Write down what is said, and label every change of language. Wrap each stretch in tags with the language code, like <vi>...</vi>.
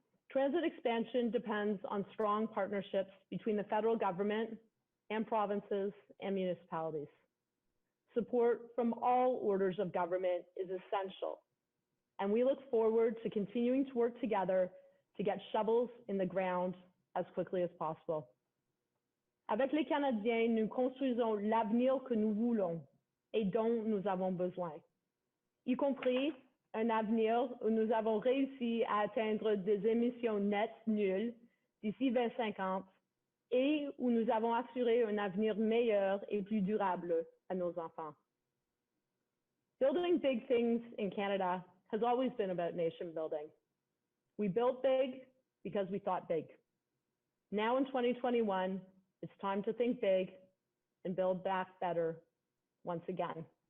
<en>Transit expansion depends on strong partnerships between the federal government and provinces and municipalities. Support from all orders of government is essential, and we look forward to continuing to work together to get shovels in the ground as quickly as possible.</en> <fr>Avec les Canadiens, nous construisons l'avenir que nous voulons et dont nous avons besoin, y compris un avenir où nous avons réussi à atteindre des émissions nettes nulles d'ici 2050 et où nous avons assuré un avenir meilleur et plus durable à nos enfants.</fr> <en>Building big things in Canada has always been about nation building. We built big because we thought big. Now in 2021, it's time to think big and build back better once again.</en>